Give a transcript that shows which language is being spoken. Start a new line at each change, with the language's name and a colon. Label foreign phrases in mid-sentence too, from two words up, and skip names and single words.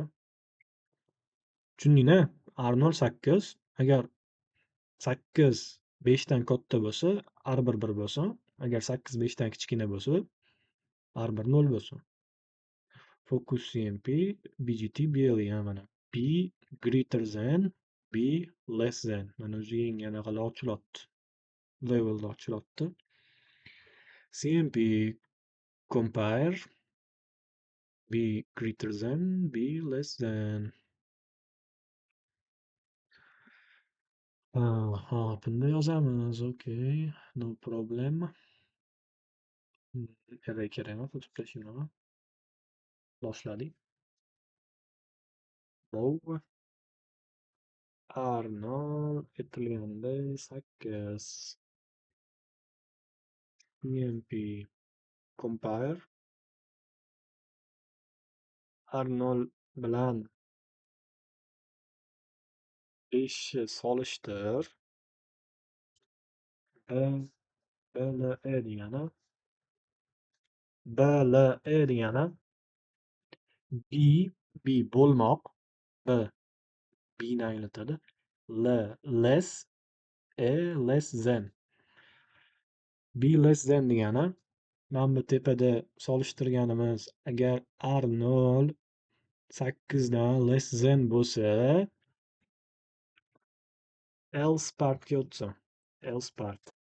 Uzbek: Tushundingmi? R0 8. Agar 8 5 dan katta bo'lsa, R1 1 bo'lsin. Agar 8 5 dan kichkina bo'lsa, R1 0 bo'lsin. Focus CMP BGT bergan mana.
English: B greater than B less than.
Uzbek: Mana o'zi yangi anaqalar ochilyapti. Levellar ochilyapti.
English: CMP compare B greater than B less than.
Uzbek: Bunda yozamiz.
English: Okay, no problem.
Uzbek: Array kerak emas, o'tib tashlayman. Boshladik. Mov R0 aytilganday 8.
English: CMP compare
Uzbek: R0 bilan 5 solishtir. BLE degani B bo'lmoq, B B'ni anglatadi.
English: Less less than. B less than
Uzbek: degani mana bu tepada solishtirganimiz agar R0 8 dan
English: less than
Uzbek: bo'lsa,
English: else partga
Uzbek: o'tsin.
English: Else part.